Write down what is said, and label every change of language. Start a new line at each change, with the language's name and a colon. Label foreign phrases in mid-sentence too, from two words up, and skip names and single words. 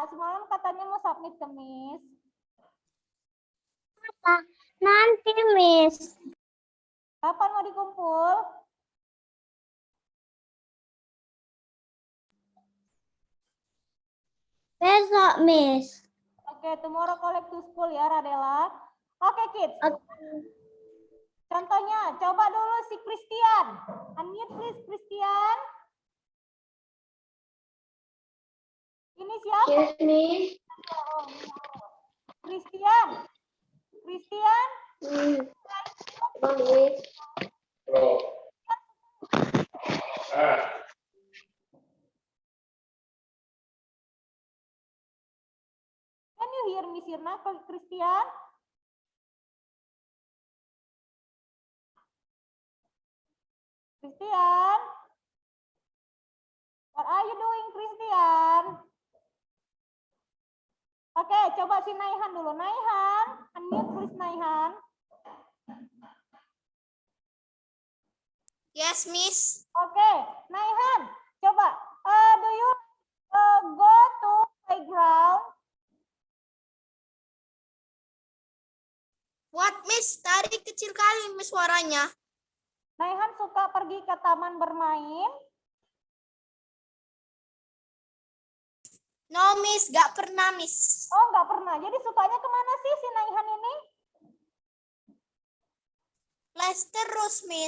Indonesian: Semalam katanya mau submit ke Miss. Nanti, Miss. Kapan mau dikumpul? Besok, Miss. Oke,
English: tomorrow collect to school ya, Radela. Oke, kids.
Indonesian: Contohnya, coba dulu si Christian.
English: Unmute please, Christian.
Indonesian: Ini siapa?
English: Yes, Miss. Christian. Christian. Can you hear me, Sirna, Christian? Christian? What are you doing, Christian?
Indonesian: Oke, coba si Naihan dulu.
English: Naihan, unmute please Naihan. Yes, Miss.
Indonesian: Oke, Naihan, coba.
English: Do you go to playground? What, Miss?
Indonesian: Tadi kecil kali, Miss, suaranya. Naihan suka pergi ke taman bermain?
English: No, Miss.
Indonesian: Gak pernah, Miss. Oh, nggak pernah. Jadi sukanya kemana sih si Naihan ini? Les terus, Miss.